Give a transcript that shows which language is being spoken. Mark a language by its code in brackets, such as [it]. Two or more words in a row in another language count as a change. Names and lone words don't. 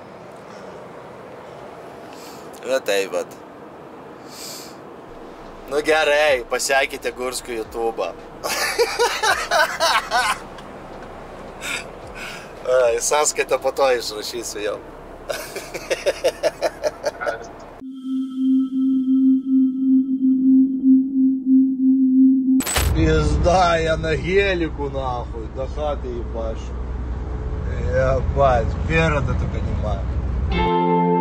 [lt] Na taip, bet. Nu gerai, pasiekite Gurskų YouTube'ą. Į sąskaitą po to išrašysiu jau. [ru] Пизда, я на гелику нахуй, до хаты ебашу. Ебать, переда только не маю.